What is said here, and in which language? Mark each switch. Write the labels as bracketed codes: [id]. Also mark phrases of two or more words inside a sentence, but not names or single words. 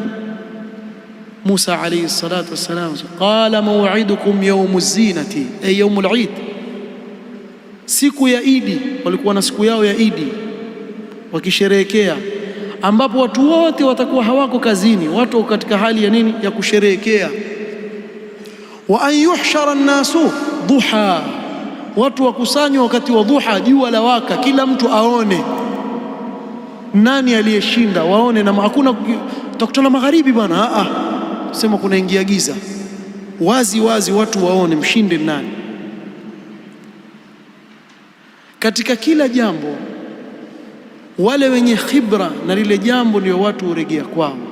[ar] موسى عليه الصلاة والسلام قال موعدكم يوم الزينة أي يوم العيد, [sw] siku ya Idi. Walikuwa na siku yao ya Idi wakisherehekea, ambapo watu wote watakuwa hawako kazini, watu katika hali ya nini? Ya kusherehekea. [ar] وأن يحشر الناس ضحى, [sw] watu wakusanywa wakati wa duha, jua la waka, kila mtu aone nani aliyeshinda, waone. Na hakuna tutakutana magharibi bwana, sema kuna ingia giza, wazi wazi watu waone mshinde nani. Katika kila jambo wale wenye khibra na lile jambo ndio watu huregea kwao.